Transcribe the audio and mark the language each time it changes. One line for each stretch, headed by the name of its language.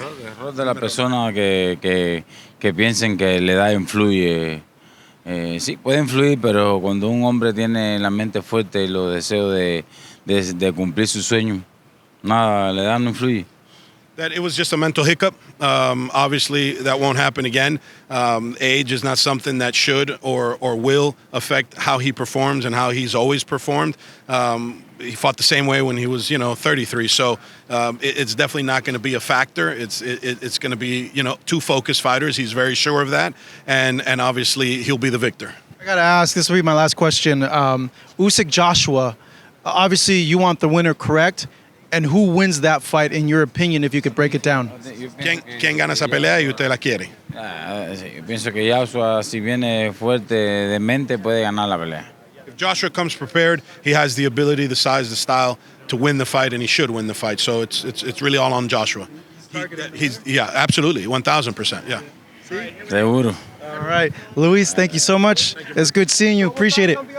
Spanish: El error de la persona que piensen que la edad influye. Sí, puede influir, pero cuando un hombre tiene la mente fuerte y los deseos de cumplir sus sueños, nada, la edad no influye.
English: That it was just a mental hiccup. Obviously, that won't happen again. Age is not something that should or will affect how he performs and how he's always performed. He fought the same way when he was, you know, 33. So it's definitely not going to be a factor. It's going to be, you know, two focused fighters. He's very sure of that, and obviously he'll be the victor. I gotta ask. This will be my last question. Usyk-Joshua. Obviously, you want the winner, correct? And who wins that fight, in your opinion, if you could break it down?
Spanish: ¿Quién gana esa pelea y usted la quiere? Yo pienso que Joshua, si viene fuerte de mente, puede ganar la pelea.
English: If Joshua comes prepared, he has the ability, the size, the style to win the fight, and he should win the fight. So it's really all on Joshua. Yeah, absolutely, 1,000%. Yeah.
Spanish: Seguro.
English: All right, Luis, thank you so much. It's good seeing you. Appreciate it.